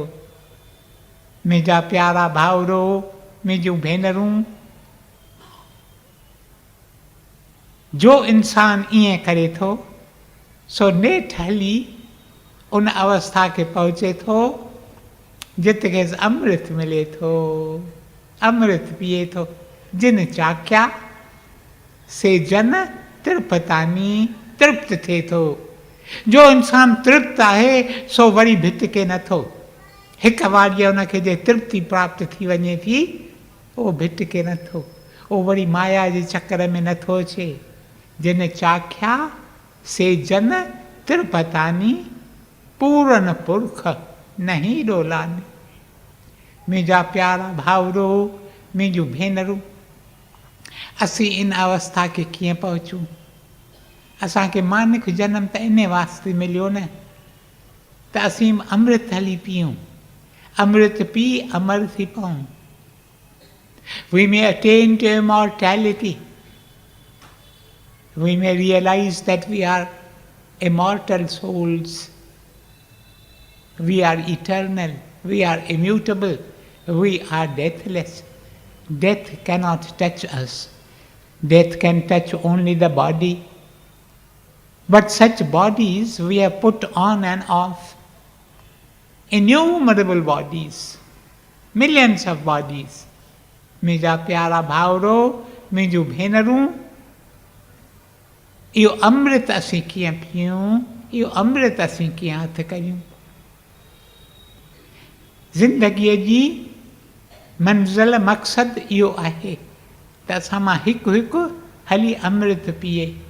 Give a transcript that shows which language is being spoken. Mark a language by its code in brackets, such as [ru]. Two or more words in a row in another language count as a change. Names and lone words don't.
[sd] मुंहिंजा प्यारा भाउरो, मुंहिंजूं भेनरूं, जो इंसान ईअं करे थो, सो नेठि हली उन अवस्था खे पहुचे थो जिते खेसि अमृत मिले थो, अमृत पिए थो। [pa] जिन चाख्या से जन तृप्तानी, [sd] तृप्त थिए थो। जो इंसान तृप्त आहे सो वरी भिटके नथो। हिकु वारी हुनखे जे तृप्ति प्राप्त थी वञे थी, उहो भिटके नथो, उहो वरी माया जे चकर में नथो अचे। [pa] जिन चाख्या से जन तृप्तानी, पूरन पुरख नहीं डोलानी। [sd] मुंहिंजा प्यारा भाउरो, मुंहिंजूं भेनरूं, असीं इन अवस्था खे कीअं पहुचूं? असांखे मानिक जनम त इन वास्ते मिलियो न, त असीं अमृत हली पियूं, अमृत पी अमर थी पऊं। [en] We may attain to immortality. We may realize that we are immortal souls. We are eternal. We are immutable. We are deathless. Death cannot touch us. Death can touch only the body. But such bodies we have put on and off. Innumerable bodies, millions of bodies. [sd] मुंहिंजा प्यारा भाउरो, मुंहिंजूं भेनरूं, इहो अमृत असीं कीअं पियूं, इहो अमृत असीं कीअं हथ करियूं। ज़िंदगीअ जी मंज़िल मक़सदु इहो आहे त असां मां हिकु हिकु हली अमृत पीए।